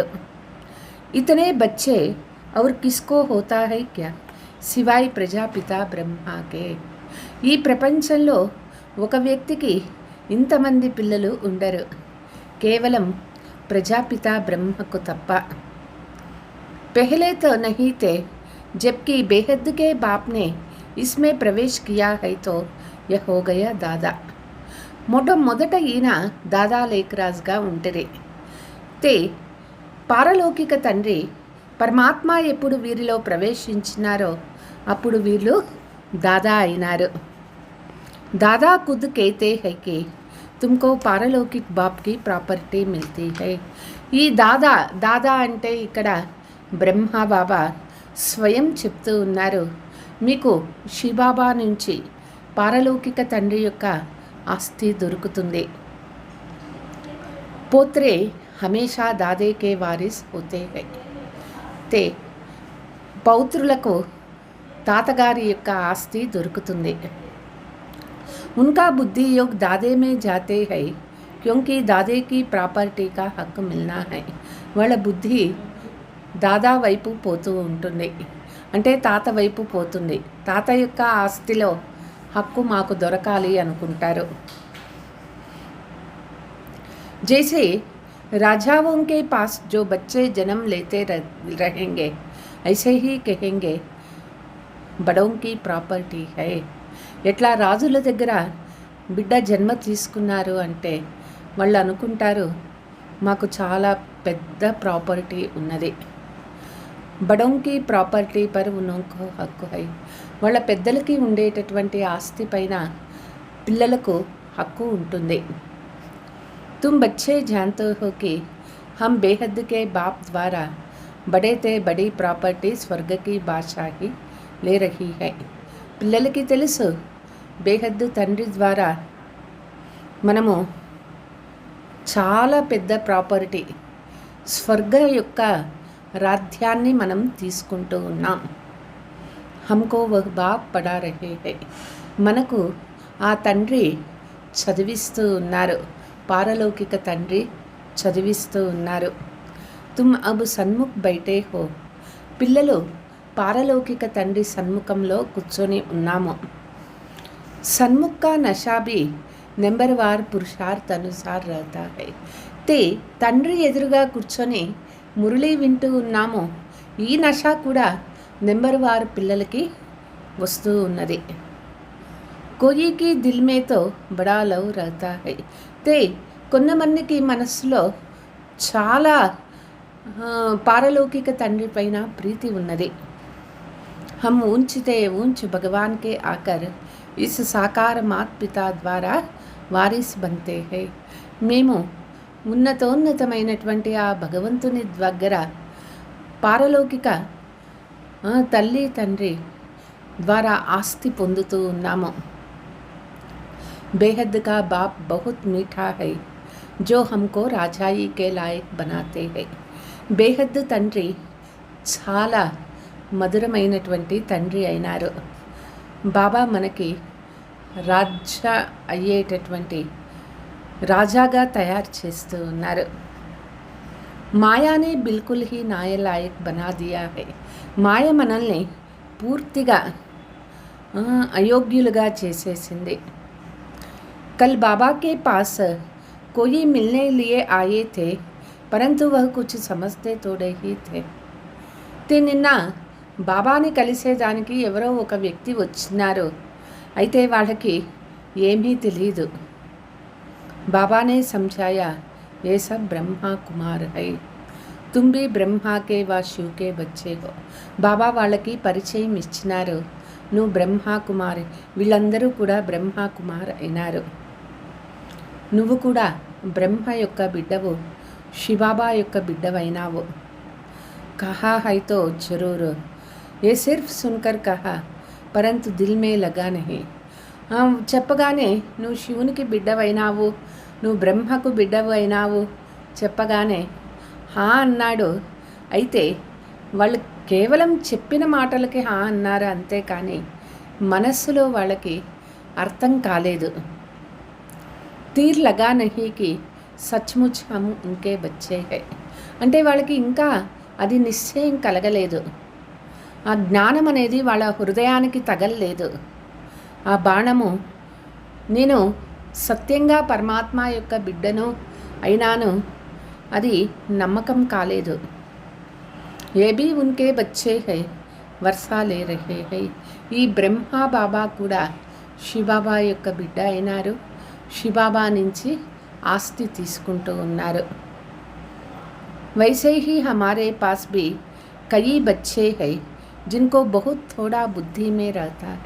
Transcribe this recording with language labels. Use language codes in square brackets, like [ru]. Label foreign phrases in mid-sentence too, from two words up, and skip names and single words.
[hi] इतने बच्चे और किसको होता है क्या सिवाय प्रजापिता ब्रह्मा के. [te] ఈ ప్రపంచంలో ఒక వ్యక్తికి ఇంతమంది పిల్లలు ఉండరు, [hi] केवलम प्रजापिता ब्रह्म को तप्पा. पहले तो नहीं थे, जबकि बेहद के बाप ने इसमें प्रवेश किया है तो यह हो गया दादा. [te] మొదట ఈయన దాదా లేఖరాజ్గా ఉంటరే. తే పారలౌకిక తండ్రి పరమాత్మ ఎప్పుడు వీరిలో ప్రవేశించినారో అప్పుడు వీళ్ళు దాదా అయినారు. [hi] दादा खुद कहते हैं कि तुमको पारलौकिक बाप की प्रॉपर्टी मिलती है. [te] ఈ దాదా అంటే ఇక్కడ బ్రహ్మ బాబా స్వయం చెప్తూ ఉన్నారు, మీకు శివబాబా నుంచి పారలౌకిక తండ్రి యొక్క ఆస్తి దొరుకుతుంది. [hi] पोत्रे हमेशा दादे के वारिस होते हैं. [te] తే పౌత్రులకు తాతగారి యొక్క ఆస్తి దొరుకుతుంది. [hi] उनका बुद्धि योग दादे में जाते हैं क्योंकि दादे की प्रॉपर्टी का हक मिलना है. [te] వాళ్ళ బుద్ధి దాదా వైపు పోతూ ఉంటుంది, అంటే తాత వైపు పోతుంది. తాత యొక్క ఆస్తిలో హక్కు మాకు దొరకాలి అనుకుంటారు. [hi] जैसे राजाओं के पास जो बच्चे जन्म लेते रहेंगे ऐसे ही कहेंगे बड़ों की प्रॉपर्टी है. [te] ఎట్లా రాజుల దగ్గర బిడ్డ జన్మ తీసుకున్నారు అంటే వాళ్ళు అనుకుంటారు మాకు చాలా పెద్ద ప్రాపర్టీ ఉన్నది. [hi] बड़ों की प्रॉपर्टी पर उनको हक है. [te] వాళ్ళ పెద్దలకి ఉండేటటువంటి ఆస్తి పైన పిల్లలకు హక్కు ఉంటుంది. [hi] तुम बच्चे जानते हो कि हम बेहद के बाप द्वारा बड़े ते बड़ी प्रॉपर्टी स्वर्ग की बादशाही ले रहे हैं. [te] పిల్లలకి తెలుసు బేహద్దు తండ్రి ద్వారా మనము చాలా పెద్ద ప్రాపర్టీ స్వర్గ యొక్క రాజ్యాన్ని మనం తీసుకుంటూ ఉన్నాం. [hi] हमको वह बाप पढ़ा रहे हैं. [te] మనకు ఆ తండ్రి చదివిస్తూ ఉన్నారు, పారలౌకిక తండ్రి చదివిస్తూ ఉన్నారు. [hi] तुम अब सन्मुख बैठे हो. [te] పిల్లలు పారలౌకిక తండ్రి సన్ముఖంలో కూర్చొని ఉన్నాము. [hi] सन्मुख का नशा भी नंबरवार पुरुषार्थ अनुसार रहता है. [te] తే తండ్రి ఎదురుగా కూర్చొని మురళి వింటూ ఉన్నాము. ఈ నషా కూడా నెంబర్వార్ పిల్లలకి వస్తూ ఉన్నది. [hi] कोई की दिल में तो बड़ा लव रहता है. [te] తే కొంతమందికి మనస్సులో చాలా పారలౌకిక తండ్రి పైన ప్రీతి ఉన్నది. [hi] हम ऊंचते ऊंच भगवान के आकर इस साकार मात पिता द्वारा वारिस बनते हैं. [te] మేము ఉన్నతోన్నతమైనటువంటి ఆ భగవంతుని దగ్గర పారలౌకిక తల్లి తండ్రి ద్వారా ఆస్తి పొందుతూ ఉన్నాము. [hi] बेहद का बाप बहुत मीठा है जो हमको రాజాయి के लायक बनाते हैं. [te] బేహద్ తండ్రి చాలా మధురమైనటువంటి తండ్రి అయినారు. బాబా మనకి రాజా అయ్యేటటువంటి రాజాగా తయారు చేస్తూ ఉన్నారు. [hi] माया ने बिल्कुल ही नालायक बना दिया है. [te] మాయ మనల్ని పూర్తిగా అయోగ్యులుగా చేసేసింది. [hi] कल बाबा के पास कोई मिलने लिए आए थे परंतु वह कुछ समझते थोड़े ही थे. [te] నిన్న బాబాని కలిసేదానికి ఎవరో ఒక వ్యక్తి వచ్చినారు, అయితే వాళ్ళకి ఏమీ తెలియదు. [hi] బాబానే సమझाया ये सब ब्रह्मा कुमार है, तुम भी ब्रह्मा के व शिव के बच्चे हो. [te] బాబా వాళ్ళకి పరిచయం ఇచ్చినారు, నువ్వు బ్రహ్మ కుమారి, వీళ్ళందరూ కూడా బ్రహ్మ కుమార్ అయినారు. నువ్వు కూడా బ్రహ్మ యొక్క బిడ్డవు, శివబాబా యొక్క బిడ్డవైనావు. [hi] कहा है तो ज़रूर, ये सिर्फ सुनकर कहा परंतु दिल में लगा नहीं. [te] చెప్పగానే నువ్వు శివునికి బిడ్డవైనావు, నువ్వు బ్రహ్మకు బిడ్డవు అయినావు చెప్పగానే హా అన్నాడు. అయితే వాళ్ళు కేవలం చెప్పిన మాటలకి హా అన్నారు, అంతేకాని మనస్సులో వాళ్ళకి అర్థం కాలేదు. [hi] तीर लगा नहीं कि सचमुच हम उनके बच्चे हैं [te] అంటే వాళ్ళకి ఇంకా అది నిశ్చయం కలగలేదు. ఆ జ్ఞానం అనేది వాళ్ళ హృదయానికి తగలలేదు. ఆ బాణము నేను సత్యంగా పరమాత్మ యొక్క బిడ్డను అయినాను అది నమ్మకం కాలేదు. [hi] ये भी उनके बच्चे हैं वर्सा ले रहे हैं. [te] ఈ బ్రహ్మ బాబా కూడా శివబాబా యొక్క బిడ్డ అయినారు, శివబాబా నుంచి ఆస్తి తీసుకుంటూ ఉన్నారు. [hi] वैसे ही हमारे पास भी कई बच्चे हैं जिनको बहुत थोड़ा बुद्धि में रहता है.